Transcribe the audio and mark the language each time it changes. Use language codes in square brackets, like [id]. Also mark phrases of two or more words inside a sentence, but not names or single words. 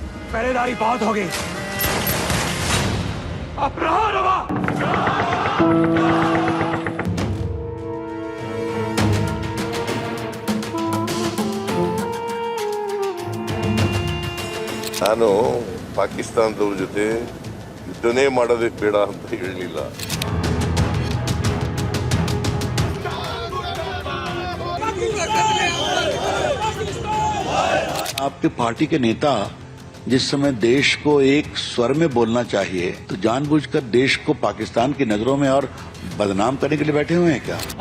[hi] पहरेदारी बहुत होगी, अब रहा रवा। [kn] ನಾನು ಪಾಕಿಸ್ತಾನದವ್ರ ಜೊತೆ ಯುದ್ಧನೇ ಮಾಡೋದಕ್ಕೆ ಬೇಡ ಅಂತ ಹೇಳಲಿಲ್ಲ. [hi] आपकी पार्टी के नेता जिस समय देश को एक स्वर में बोलना चाहिए तो जानबूझकर देश को पाकिस्तान की नजरों में और बदनाम करने के लिए बैठे हुए हैं क्या?